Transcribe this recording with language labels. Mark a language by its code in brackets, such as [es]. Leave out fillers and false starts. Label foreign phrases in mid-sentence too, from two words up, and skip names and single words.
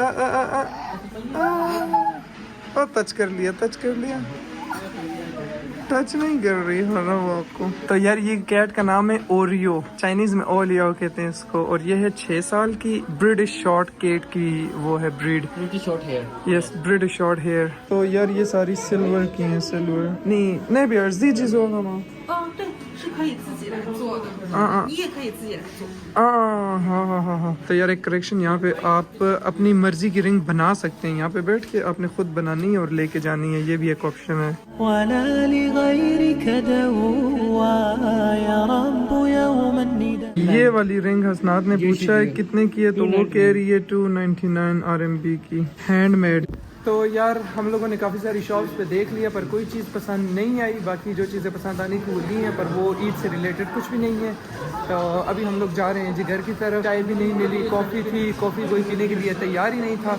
[hi] टच कर लिया टच नहीं कर रही है ना वो आपको। तो यार ये कैट का नाम है ओरियो, चाइनीज में ओलियो कहते हैं इसको, और ये है 6 साल की [en] British short cat [hi] की वो है ब्रीड। [en] short hair. yes British short hair. [hi] तो यार ये सारी सिल्वर की हैं, सिल्वर नहीं भी अर्जी चीज होगा माँ। [zh] 哦，对，是可以自己来做的，你也可以自己来做。 [hi] हाँ। तो यार एक करेक्शन, यहाँ पे आप अपनी मर्जी की रिंग बना सकते हैं, यहाँ पे बैठ के आपने खुद बनानी है और लेके जानी है, ये भी एक ऑप्शन है। [ar] ولا لغيرك دوا يا رب يوم النداء [hi] ये वाली रिंग हसनात ने पूछा है कितने की है, तो वो कह रही है 299 RMB की, हैंडमेड। तो यार हम लोगों ने काफ़ी सारी शॉप्स पे देख लिया पर कोई चीज़ पसंद नहीं आई। बाकी जो चीज़ें पसंद आनी थी वो ली हैं पर वो ईद से रिलेटेड कुछ भी नहीं है। तो अभी हम लोग जा रहे हैं जी घर की तरफ। चाय भी नहीं मिली, कॉफ़ी थी, कॉफ़ी कोई पीने के लिए तैयार ही नहीं था।